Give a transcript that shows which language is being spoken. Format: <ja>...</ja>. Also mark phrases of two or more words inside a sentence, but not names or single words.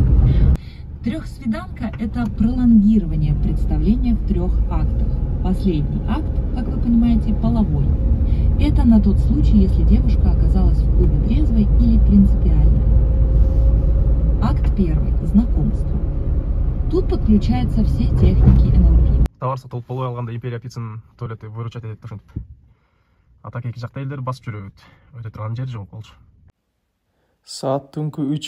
<ru>Трехсвиданка – это пролонгирование представления в 3 актах. Последний акт, как вы понимаете, половой. Это на тот случай, если девушка оказалась в клубе трезвой или принципиальной. Акт 1. Знакомство. Тут подключаются все техники НЛП.</ru> <ky>Товар сатылып болой алганда Империя Пиццанын туалети выручать этет ошентип. А так эки жакта элдер басып жүрөбүт. Өтө турган жер жок болчу. Саат түнкү 3.</ky>